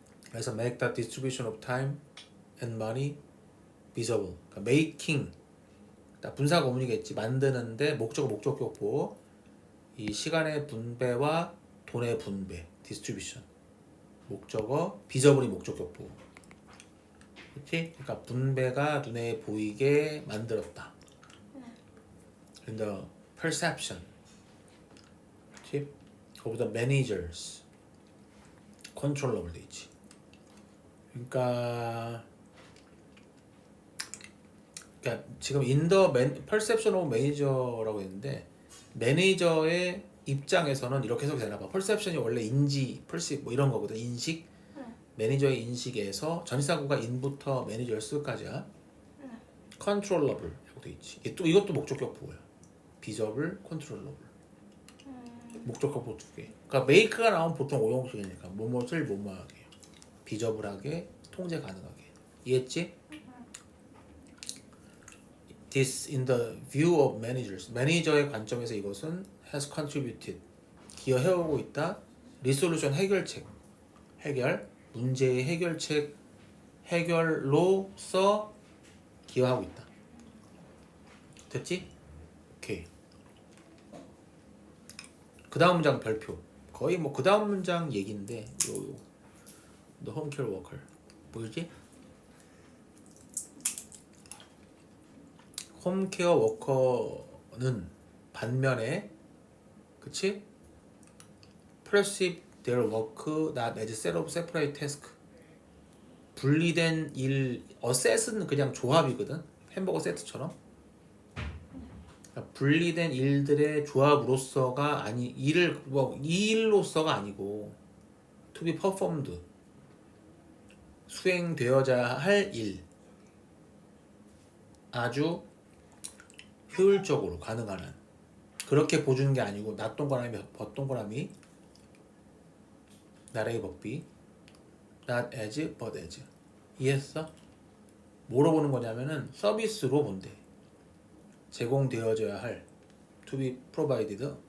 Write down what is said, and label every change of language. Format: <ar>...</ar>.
<ko>그래서</ko> <en>make the distribution of time and money visible.</en> <ko>그러니까 making. 분사 구문이겠지. 만드는데 목적격보. 이 시간의 분배와 돈의 분배.</ko> <en>distribution.</en> <ko>목적어, 비저블이 목적격보. 그렇지? 그러니까 분배가 눈에 보이게 만들었다.</ko> <en>In the perception.</en> <ko>그렇지?</ko> <en>of the managers.</en> <ko>controllable 돼 있지. 그러니까 지금</ko> <en>in the perception of manager</en> <ko>라고 했는데 매니저의 입장에서는 이렇게 해석이 되나 봐. perception이 원래 인지, perceive 뭐 이런 거거든. 인식. 매니저의 인식에서 전치사구가 in부터 managers까지야. controllable 라고 돼 있지. 이것도 목적격보야. visible, controllable. 목적격보 두 개. 그러니까 make가 나오면 보통 오형식이니까 뭐뭐를 뭐뭐하게, visible하게, 통제 가능하게. 이해했지?</ko> <en>This in the view of managers.</en> <ko>매니저의 관점에서 이것은</ko> <en>has contributed.</en> <ko>기여해오고 있다. resolution 해결책. 해결. 문제의 해결책. 해결로서 기여하고 있다. 됐지? 오케이. 그 다음 문장 별표. 거의 뭐 그 다음 문장 얘기인데 요</ko> <en>The home care worker.</en> <ko>보이지? 홈케어 워커는 반면에 그치?</ko> <en>perceive their work not as set of separate task.</en> <ko>분리된 일, assess는 그냥 조합이거든. 햄버거 세트처럼. 그러니까 분리된 일들의 조합으로서가 아니 일을 뭐 이 일로서가 아니고</ko> <en>to be performed.</en> <ko>수행되어야 할 일. 아주 효율적으로 가능한 한. 그렇게 보주는 게 아니고 낫 동그라미 벗동그라미 나라의 법비</ko> <en>not as but as.</en> <ko>이해했어? 뭐로 보는 거냐면은 서비스로 본대. 제공되어져야 할</ko> <en>to be provided.</en>